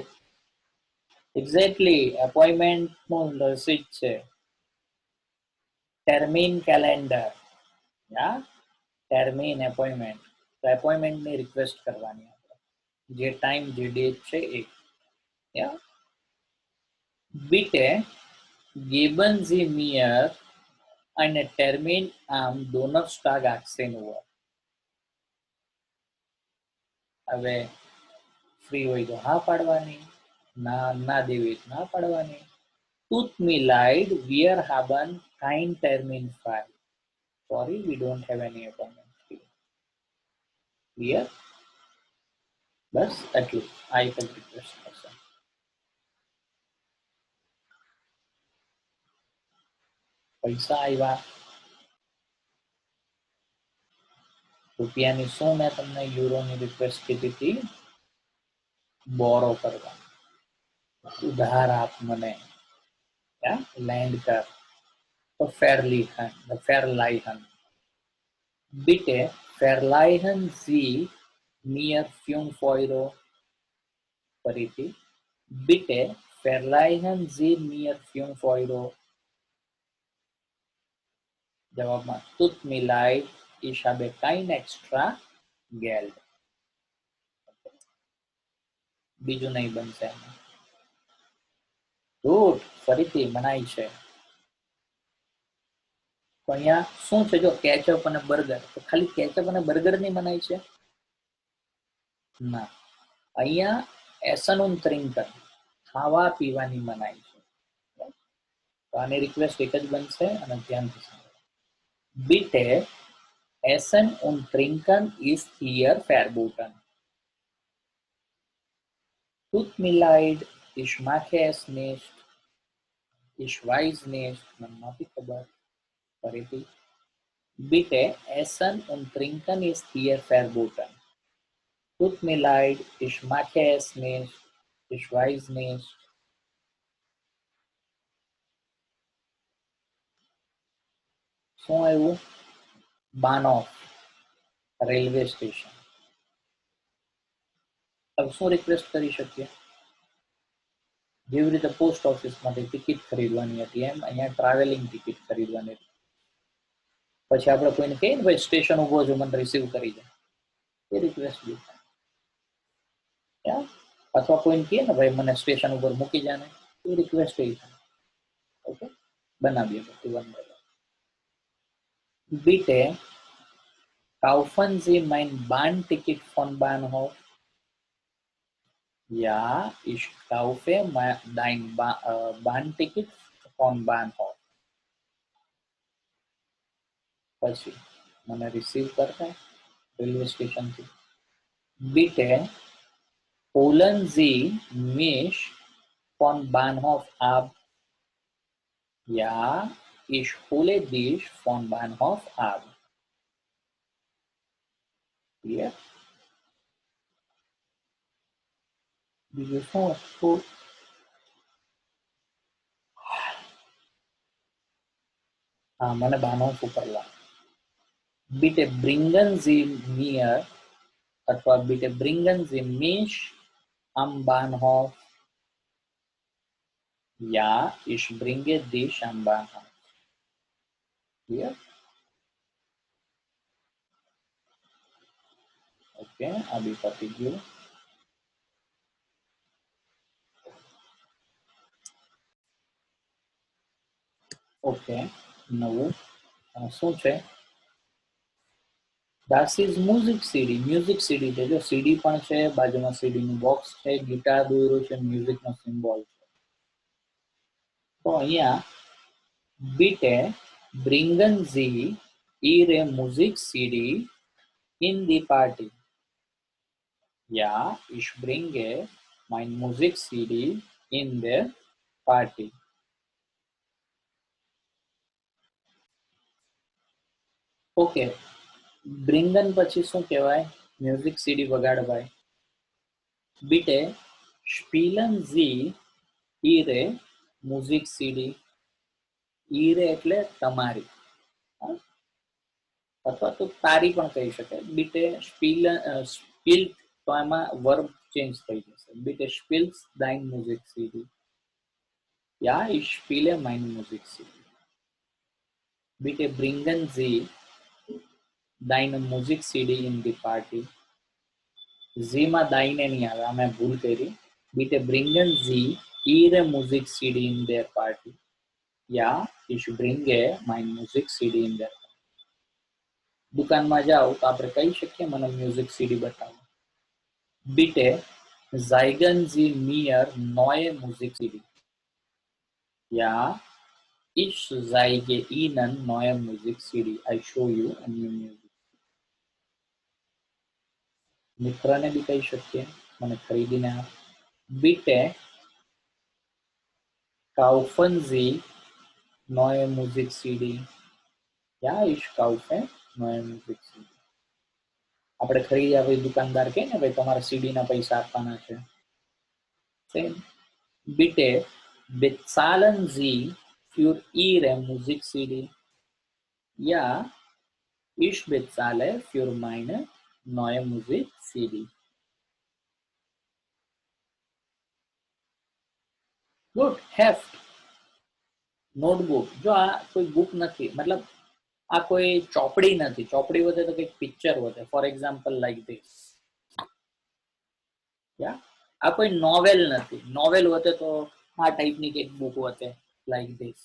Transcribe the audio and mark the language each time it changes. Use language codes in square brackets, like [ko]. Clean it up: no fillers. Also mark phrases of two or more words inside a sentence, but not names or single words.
[en] exactly appointment [gu] નું રસીદ છે, ટર્મિન કેલેન્ડર. ટર્મિન એપોઇન્ટમેન્ટ. તો એપોઇન્ટમેન્ટની રિક્વેસ્ટ કરવાની આપણે, જે ટાઈમ જે ડેટ છે એ. [de] Bitte geben Sie mir einen Termin am Donnerstag 18 Uhr. [gu] હવે ફ્રી હોય તો હા પાડવાની, ના દેવી ના પાડવાની. [de] Tut mir leid, wir haben kein Termin frei. [en] Sorry, we don't have any appointment free. Clear? [gu] બસ એટલું આ એક જ રિક્વેસ્ટ કરશે. પૈસા આવ્યા, રૂપિયાની શું મેં તમને યુરોની રિક્વેસ્ટ કીધી હતી? બોરો કરવા, ઉધાર આપ મને, લેન્ડ કર. તો ફેરલાઈહન. [de] Bitte verleihen Sie mir 5 Euro. ફરીથી, Bitte verleihen Sie mir 5 Euro. જવાબમાં tut mir leid, ich habe kein extra Geld. [gu] બીજું નહીં બનશે. ગુડ, ફરીથી મનાય છે. તો અહીંયા શું છે? જો કેચઅપ અને બર્ગર, તો ખાલી કેચઅપ અને બર્ગર ની મનાય છે? ના, અહીંયા [de] essen und trinken, [gu] ખાવા પીવાની મનાય છે. તો આની રિક્વેસ્ટ એક જ બનશે અને ધ્યાનથી સાંભળો. [de] Bitte essen und trinken ist hier verboten. Tut mir leid, ich mache es nicht. Ich weiß nicht, [gu] મને નથી ખબર. ફરીથી, [de] Bitte essen und trinken ist hier verboten. Tut mir leid, ich mache es nicht. Ich weiß nicht. [gu] શું આવ્યું? બાનોફ, રેલવે સ્ટેશન. હવે શું રિક્વેસ્ટ કરી શકીએ? જેવી રીતે પોસ્ટ ઓફિસમાંથી ટિકિટ ખરીદવાની હતી એમ અહીંયા ટ્રાવેલિંગ ટિકિટ ખરીદવાની હતી. પછી આપણે કોઈને કહીએ ને ભાઈ સ્ટેશન ઉભો છો, મને રિસીવ કરી જાય, એ રિક્વેસ્ટ બી થાય. અથવા કોઈને કહીએ ને ભાઈ મને સ્ટેશન ઉપર મૂકી જાય, એ રિક્વેસ્ટ એ થાય. ઓકે, બનાવીએ પછી [en] one by one. [de] Bitte kaufen Sie mein Bahnticket von Bahnhof. Ja, ich kaufe dein Bahnticket von Bahnhof. [gu] પછી મને રિસીવ કરતા રેલવે સ્ટેશનથી. [de] Bitte holen Sie mich von Bahnhof ab. Ja, ich hole dich von Bahnhof ab. [en] Clear? [gu] બીજું શું વસ્તુ? હા, મને બાનહોફ ઉપર લાવ. [de] Bitte bringen Sie mir અથવા bitte bringen Sie mich am Bahnhof. Ja, ich bringe dich am Bahnhof. [en] Clear? [gu] Okay, આ બી પતી ગયું. ઓકે, નવું શું છે? [de] Das is [en] music CD. music CD [gu] છે. જો સીડી પણ છે, બાજુમાં સીડી નું બોક્સ છે, ગિટાર દોર્યું છે, મ્યુઝિક નો સિમ્બોલ છે. તો અહીંયા [de] Bitte bringen Sie Ihre Musik-CD in die Party. Ja, ich bringe mein Musik-CD in der Party. [gu] ઓકે, બ્રિંગન પછી શું કહેવાય? [en] music CD [gu] વગાડવાય. [de] Bitte spielen Sie Ihre Musik-CD. [gu] ઈરે એટલે તમારી, અથવા તો તારી પણ કહી શકાય. [de] Bitte spielt, [gu] તો એમાં [en] verb change [gu] થઈ જશે. [de] Bitte spielst dein Musik-CD. Ja, ich spiele meine Musik-CD. Bitte bringen Sie deine Musik-CD in die Party. [gu] Sie માં દાઈને નહીં આવે, આ મેં ભૂલ કરી. [de] Bitte bringen Sie Ihre Musik-CD in der Party. Ja, ich bringe mein Musik-CD in der Party. [gu] દુકાનમાં જાઓ તો આપણે કહી શકીએ મને [en] music CD [gu] બતાવો. [de] Bitte zeigen Sie mir neue Musik-CD. Ja, ich zeige Ihnen neue Musik-CD. [en] I show you a new music. [gu] મિત્રને બી કહી શકીએ મને ખરીદીને આપ. [de] Bitte kaufen Sie neue Musik-CD. Ja, ich kaufe neue Musik-CD. [gu] આપણે ખરીદ્યા ભાઈ દુકાનદાર કહે ને ભાઈ તમારે સીડી ના પૈસા આપવાના છે. [en] Same. [de] Bitte bezahlen Sie für Ihre Musik-CD? Ja, ich bezahle für meine neue Musik-CD. [en] Good. Heft. [gu] નોટબુક. જો આ કોઈ બુક નથી, મતલબ આ કોઈ ચોપડી નથી. ચોપડી વધે તો કંઈક પિક્ચર વધે. [en] for example like this. [gu] યા આ કોઈ નોવેલ નથી. નોવેલ વધે તો આ ટાઈપની કંઈક બુક વધે [en] like this.